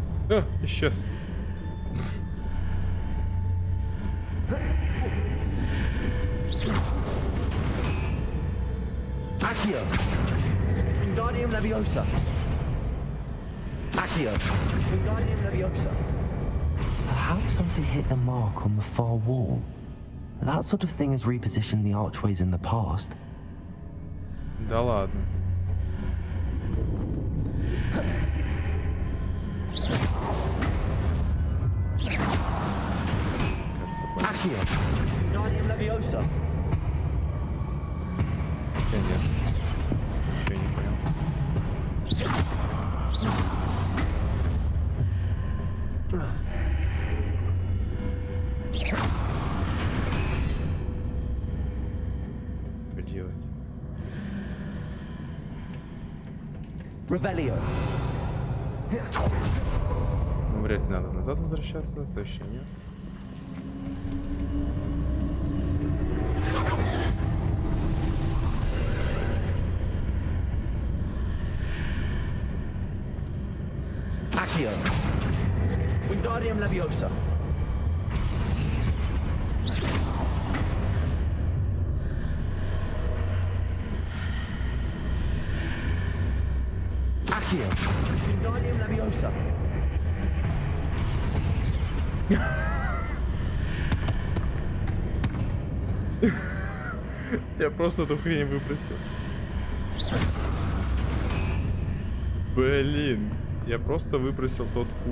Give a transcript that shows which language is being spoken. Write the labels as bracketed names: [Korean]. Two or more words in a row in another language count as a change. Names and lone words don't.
[Russian] Исчез. Accio. Wingardium Leviosa. Accio. Wingardium Leviosa. [English] Perhaps I did hit the mark on the far wall. That sort of thing has repositioned the archways in the past. [Russian] Да ладно. Accio. Wingardium Leviosa. Хотя нет. Ничего не понял. Что делать? Revelio. Ну, вряд ли надо назад возвращаться, точно нет. Accio. Wingardium Leviosa. Accio. Wingardium Leviosa. Я просто эту хрень выбросил. Блин. Я просто выбросил тот куб.